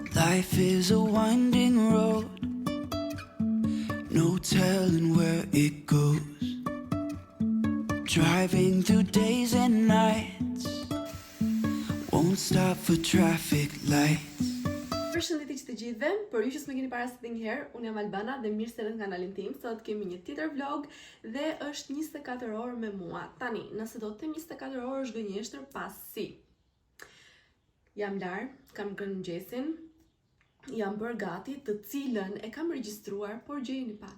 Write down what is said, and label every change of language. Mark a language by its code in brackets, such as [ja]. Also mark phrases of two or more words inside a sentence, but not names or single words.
[en] Life is a winding road, no telling where it goes. Driving through days and nights, won't stop for traffic lights. [sq] Përshëndetje që të gjithëve, për ju që s'më keni parasysh ndonjëherë, unë jam Albana dhe mirë se erdhët në kanalin tim. Sot kemi një tjetër vlog dhe është 24 orë me mua. Tani, nëse do të them 24 orë është gënjeshtër pasi jam larë, kam ngrënë mëngjesin, jam bërë gati, të cilën e kam regjistruar, por gjejeni pak.